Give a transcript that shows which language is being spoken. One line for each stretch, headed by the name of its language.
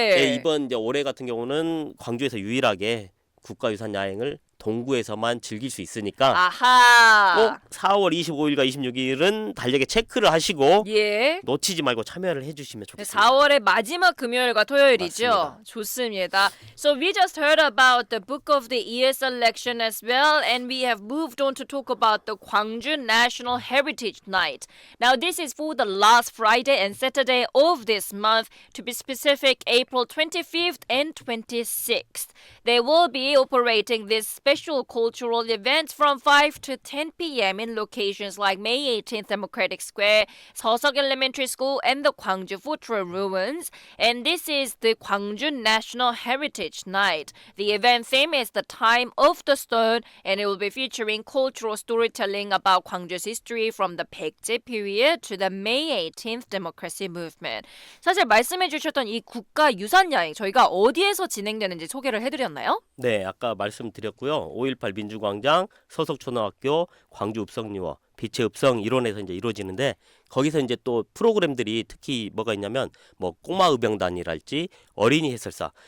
Korean: 예, 이번 이제 올해 같은 경우는 광주에서 유일하게 국가유산 야행을 동구에서만 즐길 수 있으니까 아하. 꼭 4월 25일과 26일은 달력에 체크를 하시고 예. 놓치지 말고 참여를 해주시면 좋겠습니다. 4월의 마지막 금요일과 토요일이죠. 맞습니다. 좋습니다.
English: So we just heard about the Book of the Year selection as well, and we have moved on to talk about the Gwangju National Heritage Night. Now this is for the last Friday and Saturday of this month, to be specific, April 25th and 26th. They will be operating this special cultural event from 5 to 10 p.m. in locations like May 18th Democratic Square, Seoseok Elementary School, and the Gwangju Fortress ruins. And this is the Gwangju National Heritage Night. The event theme is the Time of the Stone, and it will be featuring cultural storytelling about Gwangju's history from the Baekje period to the May 18th democracy movement.
Korean: 사실 말씀해 주셨던 이 국가유산 야행 저희가 어디에서 진행되는지 소개를 해드렸나요? 네, 아까 말씀드렸고요. 5.18 민주광장, 서석초등학교, 광주읍성유어, 빛의 읍성 일원에서 이제 이루어지는데 거기서 이제 또 프로그램들이 특히 뭐가 있냐면 뭐 꼬마의병단이랄지 어린이 해설사.